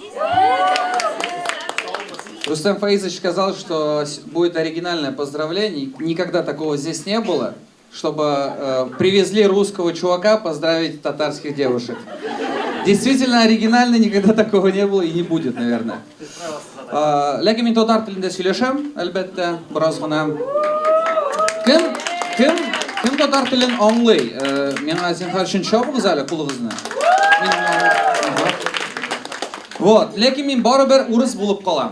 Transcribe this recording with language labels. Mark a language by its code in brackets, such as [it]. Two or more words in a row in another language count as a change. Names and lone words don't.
[ru] Рустам Фаизович сказал, что будет оригинальное поздравление. Никогда такого здесь не было, чтобы привезли русского чувака поздравить татарских девушек. Действительно оригинально, никогда такого не было и не будет, наверное. [tt] Ләкин мин татар телендә сөйләшәм, әлбәттә, бераз гына. Кем татар телен аңлый? Миңа зинһар өчен чабыгыз әле кулыгызны. Вот, ләкин мин барыбер урыс булып калам.